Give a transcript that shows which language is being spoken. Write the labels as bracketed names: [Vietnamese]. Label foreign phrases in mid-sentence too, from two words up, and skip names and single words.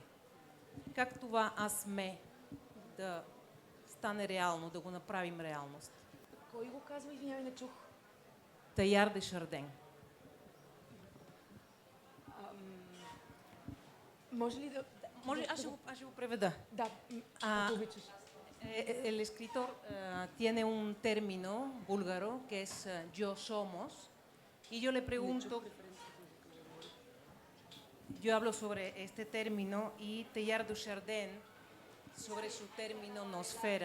[Bulgarian] Как това аз сме да стане реално, да го направим реалност? Кой го казва? Извинявай, не чух. Теяр де Шарден. Може ли да... Може, аз ще го преведа. Да, ако обичаш. [Spanish] El escritor tiene un término búlgaro que es yo somos y yo le pregunto, yo hablo sobre este término y Teilhard de Chardin sobre su término nosfera.